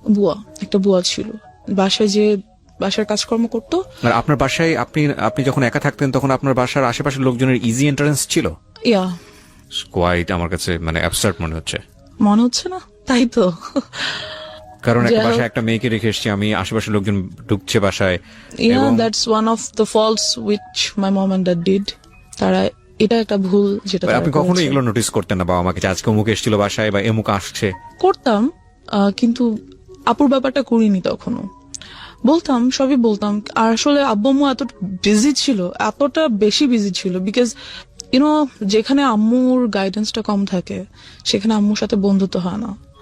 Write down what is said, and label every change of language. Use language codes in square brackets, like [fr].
[bn] বুয়া, একটা বুয়া ছিল, বাসায় যে বাসার কাজকর্ম করতো। আর আপনার বাসায় আপনি যখন একা থাকতেন তখন আপনার বাসার আশেপাশের লোকজনের ইজি এন্ট্রান্স ছিল? [en] yeah, [bn] কোয়াইট, আমার কাছে মানে অ্যাবসার্ড মনে হচ্ছে। মনে হচ্ছে না? তাই তো। কারণ একটা যাই হোক। বাসায় একটা মেয়েকে রেখে এসেছি আমি, আশেপাশের লোকজন ঢুকছে বাসায়, [en] Yeah, [bn] এবং [en] that's one of the faults which my mom and dad did. [bn] তারা, এটা একটা ভুল যেটা তারা আপনি কখনো করেছে। এগুলো নোটিস করতেন না বাবা মাকে, যে আজকে অমুক এসেছিল বাসায় বা এমুক আসছে? করতাম, কিন্তু আপুর ব্যাপারটা করিনি তখনও। বলতাম, সবই বলতাম। আর আসলে আব্বু আম্মু এত বিজি ছিল, এতটা বেশি বিজি ছিল, বিকজ যেখানে আম্মুর গাইডেন্সটা কম থাকে সেখানে আম্মুর সাথে বন্ধুত্ব হয় না।